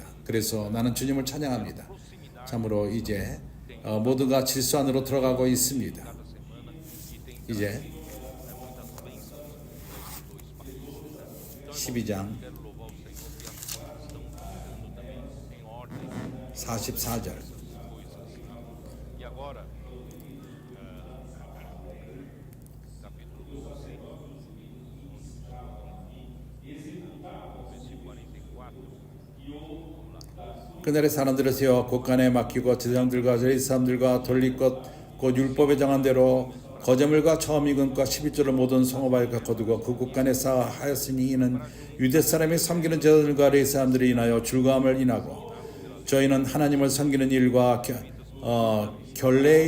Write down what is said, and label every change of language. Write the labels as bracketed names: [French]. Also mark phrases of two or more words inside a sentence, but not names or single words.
[Korean] 그래서 나는 주님을 찬양합니다. 참으로 이제 모두가 질서 안으로 들어가고 있습니다. 이제 12장 [Portuguese] Quero louvar o Senhor que as coisas estão andando também em ordem. [Korean] 44절 [Portuguese] E agora, capítulo 12, versículo 44. [Korean] 그날의 사람들을 세워 곳간에 맡기고 제사장들과 저희 사람들과 돌릴 것 곧 율법에 정한 대로 거제물과 처음 익은 것 11조를 모든 성읍에 거두고 그 곳간에 쌓아하였으니 이는 유대 사람이 섬기는 제사장들과 레위 사람들이 인하여 즐거움을 인하고 저희는 하나님을 섬기는 일과 결례의